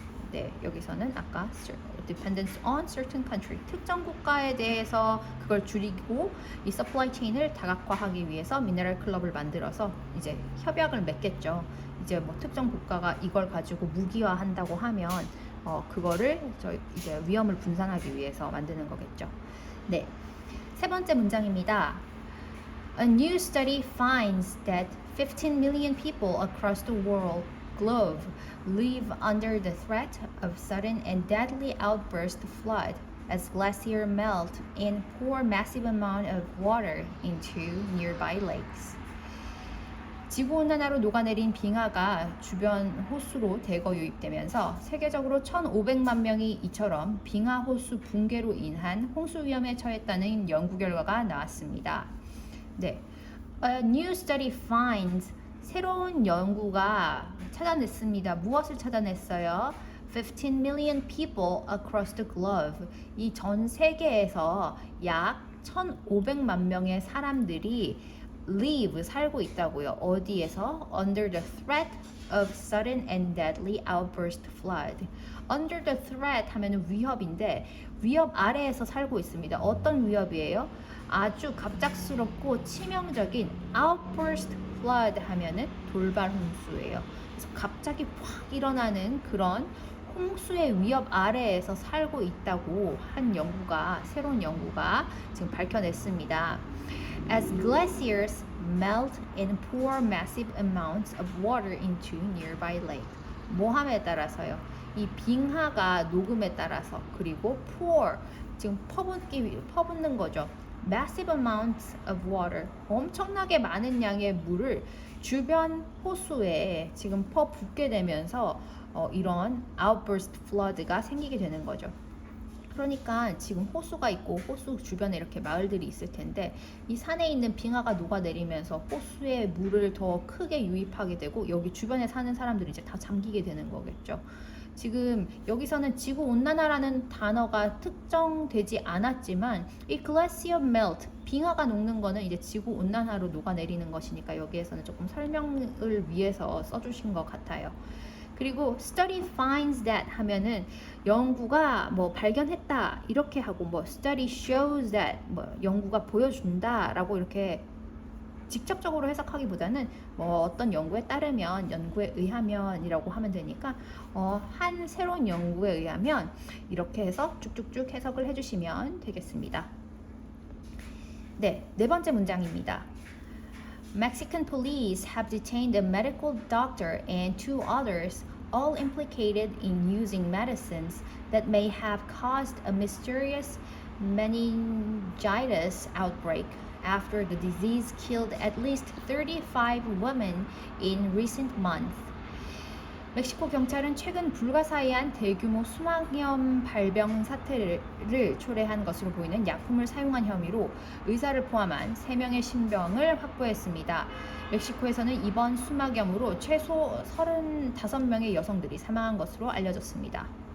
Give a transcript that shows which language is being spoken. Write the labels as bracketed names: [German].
[Korean] 네, 여기서는 아까 [English] dependence on certain country, [Korean] 특정 국가에 대해서 그걸 줄이고 이 supply chain을 다각화하기 위해서 미네랄 클럽을 만들어서 이제 협약을 맺겠죠. 이제 뭐 특정 국가가 이걸 가지고 무기화한다고 하면 그거를 이제 위험을 분산하기 위해서 만드는 거겠죠. 네. 세 번째 문장입니다. [English] A new study finds that 15 million people across the globe live under the threat of sudden and deadly outburst flood as glaciers melt and pour massive amount of water into nearby lakes. [Korean] 지구온난화로 녹아내린 빙하가 주변 호수로 대거 유입되면서 세계적으로 1,500만 명이 이처럼 빙하 호수 붕괴로 인한 홍수 위험에 처했다는 연구 결과가 나왔습니다. 네, [English] A new study finds, [Korean] 새로운 연구가 찾아냈습니다. 무엇을 찾아냈어요? [English] 15 million people across the globe. [Korean] 이 전 세계에서 약 1,500만 명의 사람들이 live, 살고 있다고요. 어디에서? [English] Under the threat of sudden and deadly outburst flood. Under the threat [Korean] 하면은 위협인데 위협 아래에서 살고 있습니다. 어떤 위협이에요? 아주 갑작스럽고 치명적인 [English] outburst flood [Korean] 하면은 돌발 홍수예요. 그래서 갑자기 확 일어나는 그런 홍수의 위협 아래에서 살고 있다고 한 연구가, 새로운 연구가 지금 밝혀냈습니다. [English] As glaciers melt and pour massive amounts of water into nearby lake. [Korean] 모함에 따라서요. 이 빙하가 녹음에 따라서, 그리고 pour, 지금 퍼붓는 거죠. [English] Massive amounts of water. [Korean] 엄청나게 많은 양의 물을 주변 호수에 지금 퍼붓게 되면서 이런 [English] outburst flood [Korean] 가 생기게 되는 거죠. 그러니까 지금 호수가 있고 호수 주변에 이렇게 마을들이 있을 텐데 이 산에 있는 빙하가 녹아내리면서 호수에 물을 더 크게 유입하게 되고 여기 주변에 사는 사람들이 이제 다 잠기게 되는 거겠죠. 지금 여기서는 지구온난화라는 단어가 특정되지 않았지만 이 [English] glacier melt, [Korean] 빙하가 녹는 거는 이제 지구온난화로 녹아내리는 것이니까 여기에서는 조금 설명을 위해서 써주신 것 같아요. 그리고 [English] study finds that [Korean] 하면은 연구가 뭐 발견했다 이렇게 하고 뭐 [English] study shows that [Korean] 뭐 연구가 보여준다라고 이렇게 직접적으로 해석하기보다는 뭐 어떤 연구에 따르면, 연구에 의하면이라고 하면 되니까 한 새로운 연구에 의하면 이렇게 해서 쭉쭉쭉 해석을 해주시면 되겠습니다. 네, 네 번째 문장입니다. [English] Mexican police have detained a medical doctor and two others, all implicated in using medicines that may have caused a mysterious meningitis outbreak after the disease killed at least 35 women in recent months. [Korean] 멕시코 경찰은 최근 불가사의한 대규모 수막염 발병 사태를 초래한 것으로 보이는 약품을 사용한 혐의로 의사를 포함한 3명의 신병을 확보했습니다. 멕시코에서는 이번 수막염으로 최소 35명의 여성들이 사망한 것으로 알려졌습니다.